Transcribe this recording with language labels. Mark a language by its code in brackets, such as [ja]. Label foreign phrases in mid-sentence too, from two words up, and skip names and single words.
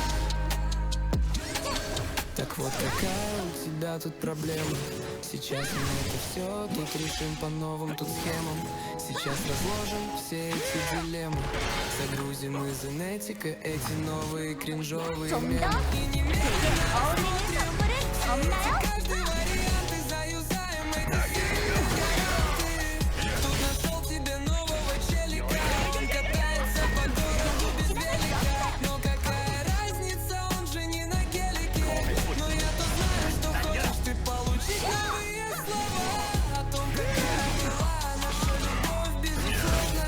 [ru] Так вот какая у тебя тут проблема? Сейчас мы это все тут решим по новым тут схемам. Сейчас разложим все эти дилеммы. Загрузим из инетика эти новые кринжовые 좀 мемы. 더 И [ko] 제게 немедленно 어울리는 선물은 없나요? [ru] каждый вариант и заюзаем эти варианты. Тут нашел тебе нового челика. Он катается по городу без велика. Но какая разница, он же не на гелике. Но я-то знаю, что хочешь ты получить новые слова о том, какая была наша любовь, безусловно.